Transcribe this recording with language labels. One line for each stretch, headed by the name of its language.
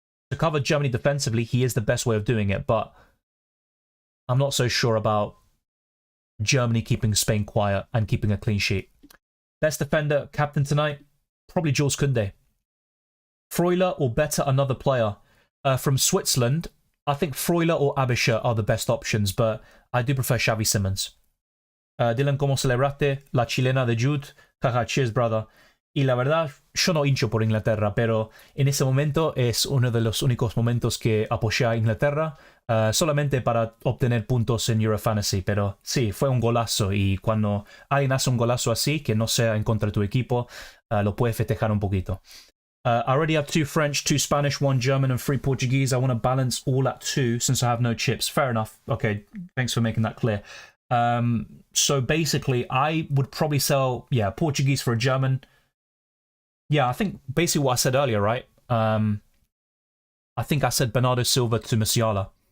English: To cover Germany defensively, he is the best way of doing it, but I'm not so sure about Germany keeping Spain quiet and keeping a clean sheet. Best defender, captain tonight? Probably Jules Koundé. Freuler or better another player? From Switzerland, I think Freuler or Abischer are the best options, but I do prefer Xavi Simons.
Spanish: Dylan, ¿cómo celebraste la chilena de Jude? Jaja,
English: cheers, brother.
Spanish: Y la verdad, yo no hincho por Inglaterra, pero en ese momento es uno de los únicos momentos que apoyé a Inglaterra, solamente para obtener puntos en Euro Fantasy. Pero sí, fue un golazo, y cuando alguien hace un golazo así, que no sea en contra de tu equipo, lo puedes festejar un poquito.
English: I already have 2 French, 2 Spanish, 1 German, and 3 Portuguese. I want to balance all at 2 since I have no chips. Fair enough. Okay, thanks for making that clear. So basically, I would probably sell, Portuguese for a German. Yeah, I think basically what I said earlier, right? I think I said Bernardo Silva to Musiala.